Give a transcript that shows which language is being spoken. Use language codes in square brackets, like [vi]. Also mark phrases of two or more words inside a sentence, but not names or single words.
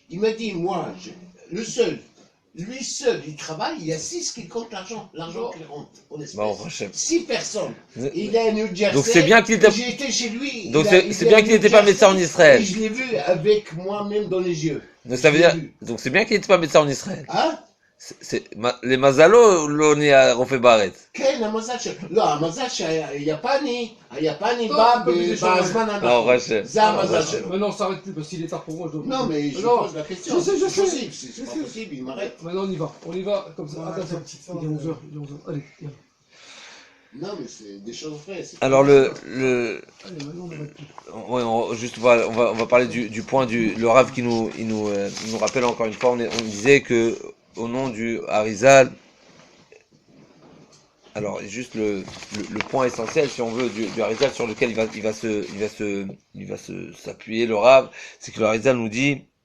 [fr] Il m'a dit, moi, lui seul, il travaille, il y a 6 qui comptent l'argent qu'il rentre en espèces. 6 personnes. Il est à New Jersey. Donc c'est bien qu'il était... J'ai été chez lui. Donc c'est bien qu'il n'était pas médecin en Israël. Et je l'ai vu avec moi-même dans les yeux. Donc ça veut dire... Donc c'est bien qu'il n'était pas médecin en Israël. Hein? [he] Les mazalo לא נהיה רופא בארץ. כן, המזל שלו. לא, המזל שהיפני בא בזמן הנכון. זה המזל שלו. [fr] Maintenant, on s'arrête plus parce qu'il est tard pour moi. Je dois... Non, mais je pose la question. Je sais. C'est pas possible, il m'arrête. Maintenant, on y va comme ça. Attention, il est 11h. Allez, viens. Non, mais c'est des choses vraies. Alors Allez, maintenant, on arrête plus. Ouais, on va parler du point le Rav qui nous rappelle encore une fois, on disait que au nom du Harizal, alors juste le point essentiel, si on veut, du Harizal sur lequel il va s'appuyer le Rav, c'est que le Harizal nous dit